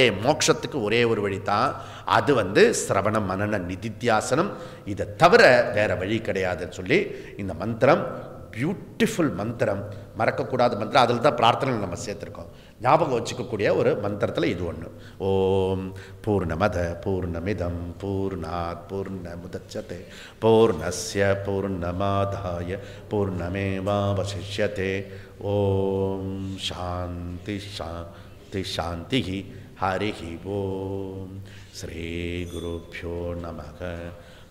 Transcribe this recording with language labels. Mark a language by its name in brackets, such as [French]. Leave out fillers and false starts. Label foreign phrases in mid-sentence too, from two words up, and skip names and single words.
[Tamil] மோட்சத்துக்கு ஒரே ஒரு வழி தான், அது வந்து சிரவண மனன நிதித்தியாசனம். இதை தவிர வேற வழி கிடையாதுன்னு சொல்லி இந்த மந்திரம் பியூட்டிஃபுல் மந்திரம், மறக்கக்கூடாத மந்திரம். அதில் தான் பிரார்த்தனை நம்ம சேர்த்துருக்கோம். ஞாபகம் வச்சுக்கக்கூடிய ஒரு மந்திரத்தில் இது ஒன்று. [Sanskrit] ॐ पूर्णमदः पूर्णमिदं पूर्णात् पूर्णमुदच्यते पूर्णस्य पूर्णमादाय पूर्णमेवावशिष्यते. ॐ शान्तिः शान्तिः शान्तिः. हरि ॐ। श्री गुरुभ्यो नमः.